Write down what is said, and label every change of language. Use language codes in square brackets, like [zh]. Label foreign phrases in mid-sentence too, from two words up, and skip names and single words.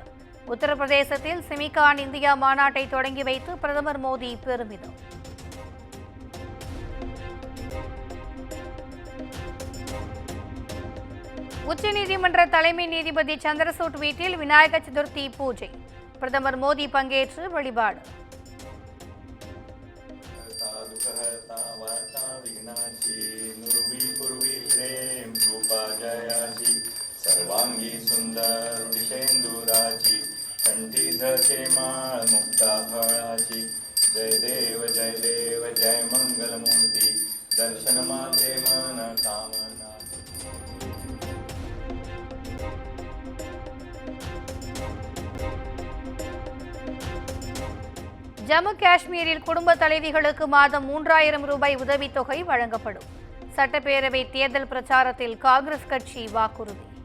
[ta] உத்தரப்பிரதேசத்தில் செமிகான் இந்தியா மாநாட்டை தொடங்கி வைத்து பிரதமர் மோடி பெருமிதம். உச்சநீதிமன்ற தலைமை நீதிபதி சந்திரசூட் வீட்டில் விநாயகர் சதுர்த்தி பூஜை. பிரதமர் மோடி பங்கேற்று வழிபாடு. [mr] सर्वांगी सुंदर विषेंदुराची कंठी धरते माळ मुक्ता फळाची जय देव जय मंगलमूर्ती दर्शन मात्रे मन कामना. [ta] ஜம்மு காஷ்மீரில் குடும்ப தலைவிகளுக்கு மாதம் 3000 ரூபாய் உதவித்தொகை வழங்கப்படும். சட்டப்பேரவை தேர்தல் பிரச்சாரத்தில் காங்கிரஸ் கட்சி வாக்குறுதி.